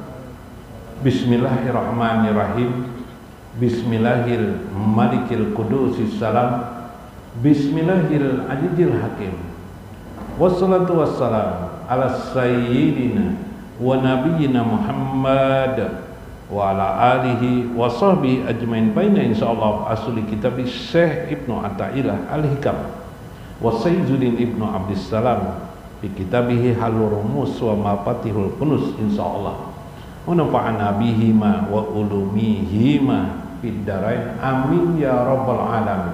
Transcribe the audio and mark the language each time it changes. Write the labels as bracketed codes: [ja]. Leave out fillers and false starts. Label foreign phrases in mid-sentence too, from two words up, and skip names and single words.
[ar] بسم الله الرحمن الرحيم. بسم الله الملك القدوس السلام. بسم الله العزيز الحكيم. والصلاة والسلام على سيدنا ونبينا محمد وعلى آله وصحبه أجمعين. بين إن شاء الله أصل كتاب الشيخ ابن عطاء الله الحكم وسيد الدين ابن عبد السلام في كتابه حل الرموز ومفاتيح الكنوز إن شاء الله. ونفعنا بهما وبعلومهما في الدارين آمين يا رب العالمين.